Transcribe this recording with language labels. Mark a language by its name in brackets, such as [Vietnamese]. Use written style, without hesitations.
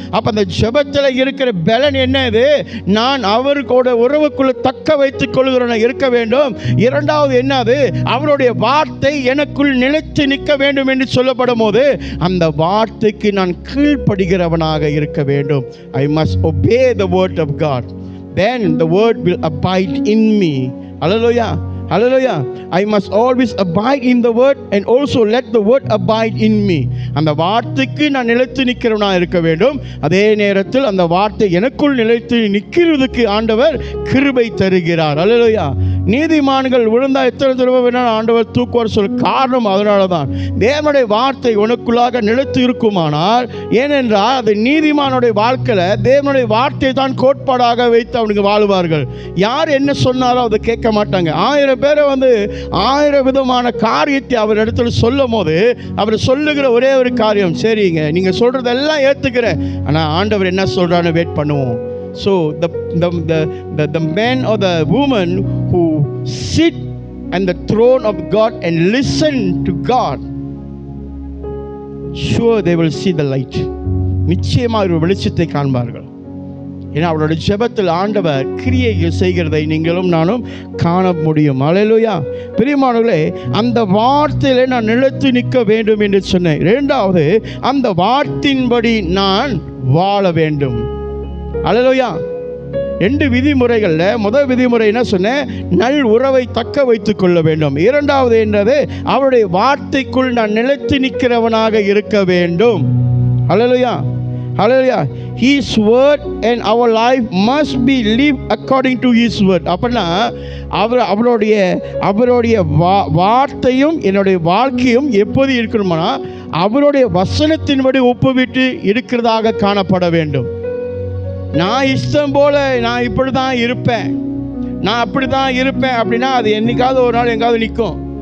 [Tamil] அப்போ அந்த ஜெபத்தில் இருக்கிற பலன் என்னது? நான் அவருக்கூட உறவுக்குள்ள தக்க வைத்துக் கொள்கிறவன இருக்க வேண்டும். இரண்டாவது என்னது? அவருடைய வார்த்தை எனக்குள் நிலைத்து நிற்க வேண்டும் என்று சொல்லப்படும் போது அந்த வார்த்தைக்கு நான் கீழ்ப்படுகிறவனாக இருக்க வேண்டும். [English] I must obey the word of God. Then the word will abide in me. Hallelujah. Hallelujah. I must always abide in the word and also let the word abide in me. [Tamil] அந்த வார்த்தைக்கு நான் நிலைத்து நிற்கிறவனாக இருக்க வேண்டும். அதே நேரத்தில் அந்த வார்த்தை எனக்குள் நிலைத்து நிற்கிறதுக்கு ஆண்டவர் கிருபை தருகிறார். அல்லேலூயா. நீதிமான்கள் விழுந்தா எத்தனை தடவை வேணாலும் ஆண்டவர் தூக்குவார் சொல்ல காரணம் அதனால தான். தேவனுடைய வார்த்தை உனக்குள்ளாக நிலைத்து இருக்குமானால், ஏனென்றால் அது நீதிமானுடைய வாழ்க்கையில் தேவனுடைய வார்த்தை தான் கோட்பாடாக வைத்து அவனுக்கு வாழுவார்கள். யார் என்ன சொன்னாலும் அதை கேட்க மாட்டாங்க. 1000 பேரை 1000 விதமான காரியத்தை அவர் இடத்துல சொல்லும் போது அவர் சொல்லுகிற ஒரே ஒரு காரியம், சரிங்க நீங்கள் சொல்றதெல்லாம் ஏற்றுக்கிறேன், ஆனால் ஆண்டவர் என்ன சொல்றான்னு வெயிட் பண்ணுவோம். [English] So the man or the woman who sit on the throne of God and listen to God, sure they will see the light. [Tamil] நிச்சயமாக ஒரு வெளிச்சத்தை காண்பார்கள். ஏன்னா அவருடைய ஜெபத்தில் ஆண்டவர் கிரியைகள் செய்கிறதை நீங்களும் நானும் காண முடியும். அல்லேலூயா. பிரியமானவர்களே, அந்த வார்த்தையிலே நான் நிலைத்து நிற்க வேண்டும் என்று சொன்னேன். இரண்டாவது, அந்த வார்த்தையின்படி நான் வாழ வேண்டும். அல்லேலூயா. 2 விதிமுறைகளில் முதல் விதிமுறை என்ன சொன்னேன்? நல் உறவை தக்க வைத்துக் கொள்ள வேண்டும். இரண்டாவது என்னது? அவருடைய வார்த்தைக்குள் நான் நிலைத்து நிற்கிறவனாக இருக்க வேண்டும். அல்லேலூயா. Hallelujah. [English] His word and our life must be lived according to His word. [Tamil] அப்படின்னா அவருடைய வார்த்தையும் என்னுடைய வாழ்க்கையும் எப்போது இருக்கணும்னா அவருடைய வசனத்தின்படி ஒப்புவிட்டு இருக்கிறதாக காணப்பட வேண்டும். நான் இஷ்டம் போல நான் இப்படி தான் இருப்பேன், நான் அப்படி தான் இருப்பேன் அப்படின்னா அது என்னைக்காவது ஒரு நாள் எங்காவது நிற்கும்.